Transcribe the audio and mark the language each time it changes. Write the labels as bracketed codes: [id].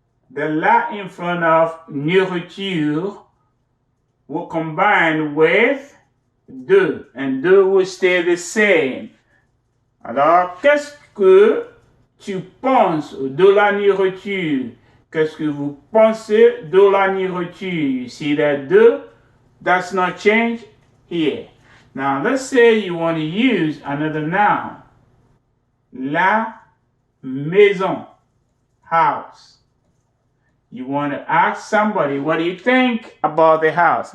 [en] The la in front of nourriture will combine with de, and de will stay the same. [fr] Alors, qu'est-ce que tu penses de la nourriture? Qu'est-ce que vous pensez de la nourriture? [en] You see that de does not change here. Now, let's say you want to use another noun. La maison, house. You want to ask somebody, what do you think about the house?